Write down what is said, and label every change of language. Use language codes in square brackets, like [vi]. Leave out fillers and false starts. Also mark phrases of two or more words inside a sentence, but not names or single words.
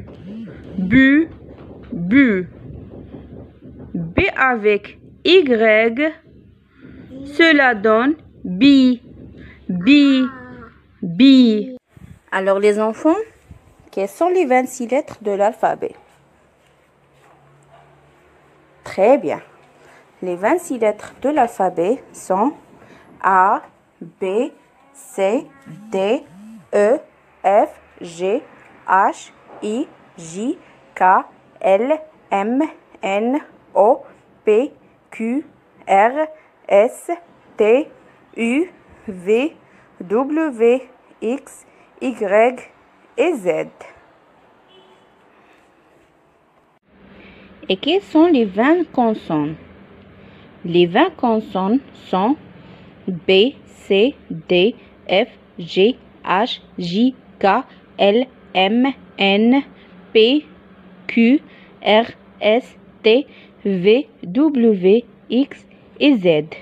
[fr] Bu. Bu. B avec Y, cela donne bi. Bi. Bi. Alors les enfants, quelles sont les 26 lettres de l'alphabet? Très bien. Les 26 lettres de l'alphabet sont A, B, C, D, E, F, G, H, I, J, K, L, M, N, O, P, Q, R, S, T, U, V, W, X, Y et Z. Et quelles sont les 20 consonnes? Les 20 consonnes sont B, C, D, F, G, H, J, K, L, M, N, P, Q, R, S, T, V, W, X et Z.